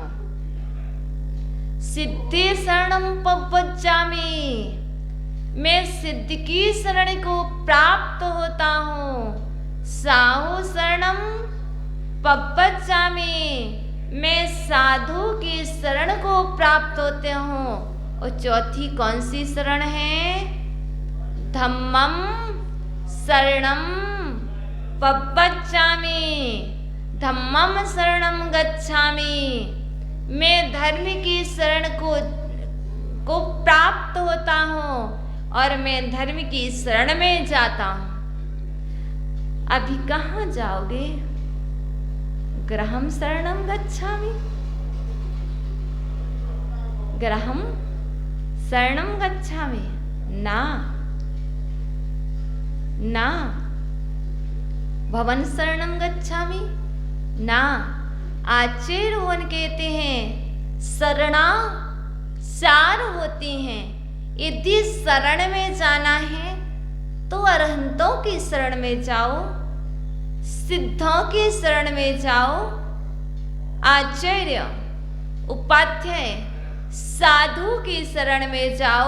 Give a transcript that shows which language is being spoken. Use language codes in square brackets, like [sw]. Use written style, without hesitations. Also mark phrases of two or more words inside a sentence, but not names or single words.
[pi] सिद्धि शरणम बब्बच्चामि, [hi] मैं सिद्ध की शरण को प्राप्त होता हूँ। [pi] साहु शरणम पब्बचामि, [hi] मैं साधु की शरण को प्राप्त होते हूँ। और चौथी कौन सी शरण है? [pi] धम्मम शरणम पब्बचामि, धम्मम शरणम गच्छामि, [hi] मैं धर्म की शरण को प्राप्त होता हूँ और मैं धर्म की शरण में जाता हूँ। अभी कहाँ जाओगे? [pi] गृहम शरणम गच्छामि, गृहम शरणम गच्छामि, [hi] ना ना। [pi] भवन शरणम गच्छामि, [hi] ना। आचार्य वन कहते हैं शरणा चार होती हैं। यदि शरण में जाना है तो अरहंतों की शरण में जाओ, सिद्धों की शरण में जाओ, आचार्य उपाध्याय साधु की शरण में जाओ।